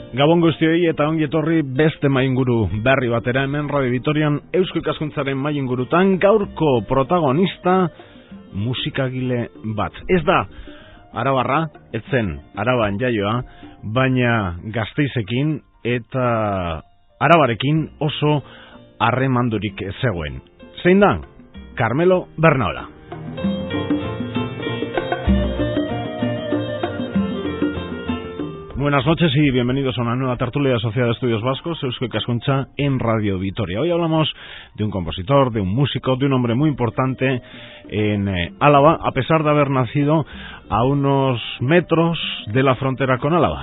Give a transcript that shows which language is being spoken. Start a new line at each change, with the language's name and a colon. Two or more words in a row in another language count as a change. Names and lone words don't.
Basque: Gabon guztioi eta ongi etorri beste mainguru berri batera hemen Radio Vitorian Eusko Ikaskuntzaren maingurutan gaurko protagonista musikagile bat. Ez da Arabarra, etzen Araban jaioa, baina Gasteizekin eta Arabarekin oso harremandurik zegoen. Zein da? Carmelo Bernaola.
Spanish: Buenas noches y bienvenidos a una nueva tertulia de Sociedad de Estudios Vascos, Eusko Ikaskuntza en Radio Vitoria. Hoy hablamos de un compositor, de un músico, de un hombre muy importante en Álava, a pesar de haber nacido a unos metros de la frontera con Álava.